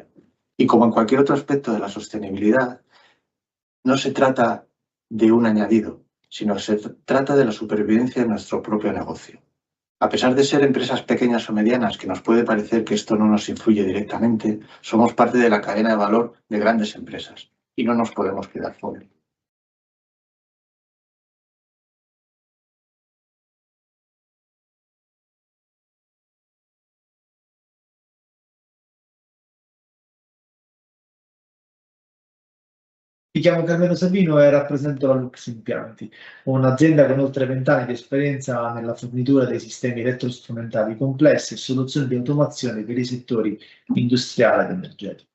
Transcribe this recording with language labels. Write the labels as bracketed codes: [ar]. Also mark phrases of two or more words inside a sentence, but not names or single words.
[es] Y como en cualquier otro aspecto de la sostenibilidad, no se trata de un añadido, sino que se trata de la supervivencia de nuestro propio negocio. A pesar de ser empresas pequeñas o medianas, que nos puede parecer que esto no nos influye directamente, somos parte de la cadena de valor de grandes empresas y no nos podemos quedar fuera. [it] Mi chiamo Carmelo Sabino e rappresento la Lux Impianti, un'azienda con oltre 20 anni di esperienza nella fornitura dei sistemi elettrostrumentali complessi e soluzioni di automazione per i settori industriale ed energetico.